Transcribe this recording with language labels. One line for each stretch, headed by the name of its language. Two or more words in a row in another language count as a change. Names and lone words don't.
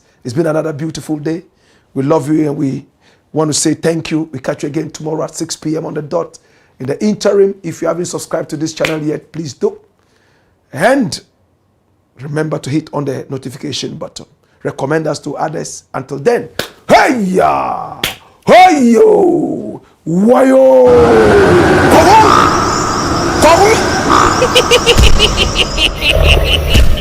English: It's been another beautiful day. We love you and we want to say thank you. We catch you again tomorrow at 6 p.m. on the dot. In the interim, if you haven't subscribed to this channel yet, please do. And remember to hit on the notification button. Recommend us to others. Until then, hey-ya! Hey-yo! Wayo! Come on!